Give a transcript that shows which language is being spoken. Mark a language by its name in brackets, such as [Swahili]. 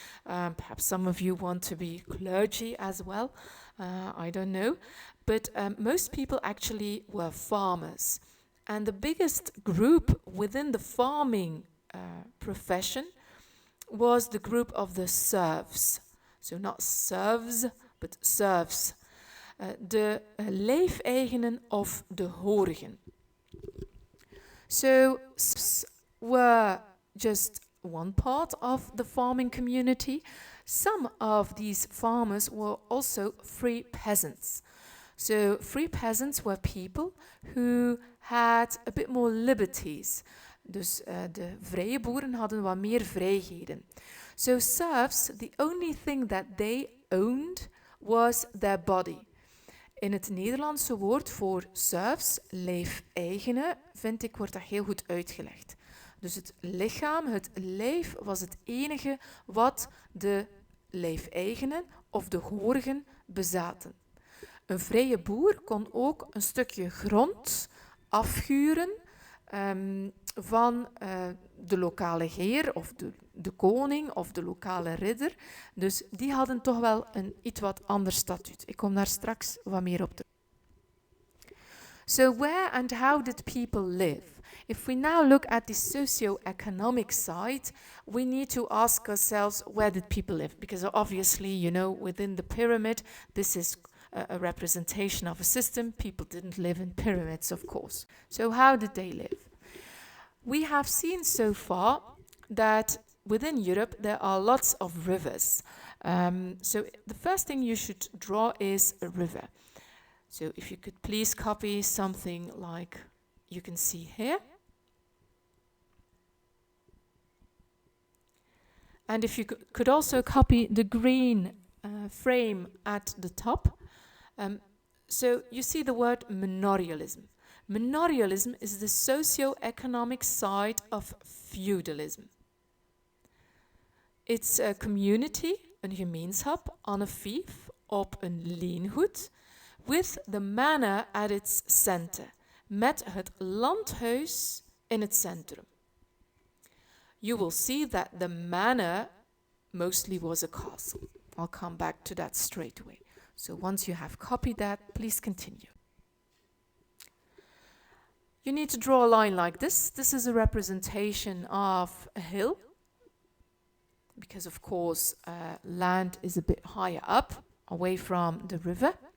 [English] Perhaps some of you want to be clergy as well. I don't know. But most people actually were farmers. And the biggest group within the farming profession was the group of the serfs. So not serfs, but serfs. [Dutch] De lijfeigenen of de horigen. [English] So serfs were just one part of the farming community. Some of these farmers were also free peasants. So free peasants were people who had a bit more liberties. [Dutch] Dus de vrije boeren hadden wat meer vrijheden. [English] So serfs, the only thing that they owned was their body. [Dutch] In het Nederlandse woord voor serfs, lijfeigenen, vind ik, wordt dat heel goed uitgelegd. Dus het lichaam, het lijf, was het enige wat de lijfeigenen of de horigen bezaten. Een vrije boer kon ook een stukje grond afhuren van de lokale heer of de koning of de lokale ridder. Dus die hadden toch wel een iets wat ander statuut. Ik kom daar straks wat meer op terug. [English] So where and how did people live? If we now look at the socio-economic side, we need to ask ourselves, where did people live? Because obviously, within the pyramid, this is a representation of a system. People didn't live in pyramids, of course. So how did they live? We have seen so far that within Europe there are lots of rivers. So the first thing you should draw is a river. So if you could please copy something like you can see here. And if you could also copy the green frame at the top. So you see the word manorialism. Manorialism is the socio-economic side of feudalism. It's a community, [Dutch] een gemeenschap, aan een fief, op een leengoed, [English] with the manor at its center, [Dutch] met het landhuis in het centrum. [English] You will see that the manor mostly was a castle. I'll come back to that straight away. So once you have copied that, please continue. You need to draw a line like this. This is a representation of a hill, because of course land is a bit higher up, away from the river.